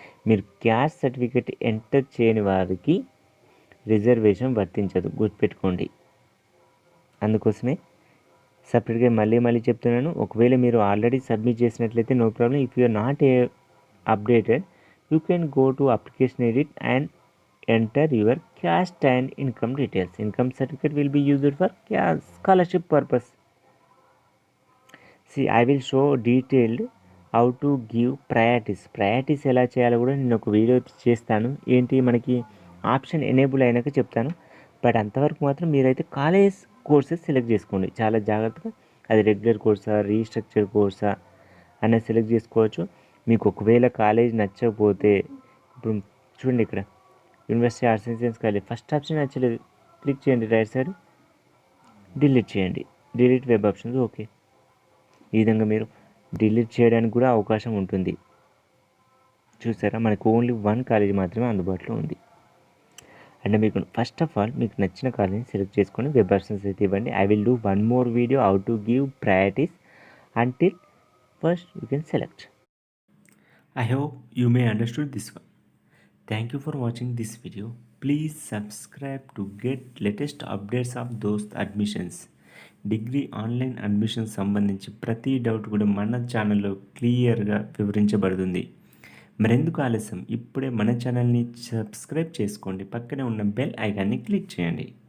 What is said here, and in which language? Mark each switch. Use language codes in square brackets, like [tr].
[te] మీరు caste certificate enter చేయని వారికి రిజర్వేషన్ వర్తించదు, గుర్తుపెట్టుకోండి. అందుకోసమే సపరేట్గా మళ్ళీ చెప్తున్నాను. ఒకవేళ మీరు ఆల్రెడీ సబ్మిట్ చేసినట్లయితే no problem. [en] If you are not updated you can go to application edit and enter your caste and income details. Income certificate will be used for scholarship purpose. See, I will show detailed how to give priorities [te] ఎలా చేయాలో కూడా నేను ఒక video చేస్తాను. ఏంటి మనకి option enable అయినాక చెప్తాను. బట్ అంతవరకు మాత్రం మీరైతే కాలేజ్ కోర్సెస్ సెలెక్ట్ చేసుకోండి చాలా జాగ్రత్తగా. అది రెగ్యులర్ కోర్సా, రీస్ట్రక్చర్ కోర్సా అనేది సెలెక్ట్ చేసుకోవచ్చు. మీకు ఒకవేళ కాలేజ్ నచ్చకపోతే ఇప్పుడు చూడండి, ఇక్కడ university arts and science college first option నచ్చలేదు, క్లిక్ చేయండి రైట్ సైడ్, డిలీట్ చేయండి. Delete web options. ఓకే, ఈ విధంగా మీరు డిలీట్ చేయడానికి కూడా అవకాశం ఉంటుంది. చూసారా, మనకు ఓన్లీ 1 కాలేజ్ మాత్రమే అందుబాటులో ఉంది. అంటే మీకు ఫస్ట్ ఆఫ్ ఆల్ మీకు నచ్చిన కాలేజ్ని సెలెక్ట్ చేసుకొని వెబ్ ఆప్షన్స్ అయితే ఇవ్వండి. [en] I will do 1 more video how to give priorities until first you can select. I hope you may understood this one. Thank you for watching this video. Please subscribe to get latest updates of those admissions. [te] Degree online admissions సంబంధించి ప్రతి doubt కూడా మన ఛానల్లో క్లియర్గా వివరించబడుతుంది. మరెందుకు ఆలస్యం, ఇప్పుడే మన ఛానల్ని సబ్స్క్రైబ్ చేసుకోండి. పక్కనే ఉన్న బెల్ ఐకాన్ని క్లిక్ చేయండి.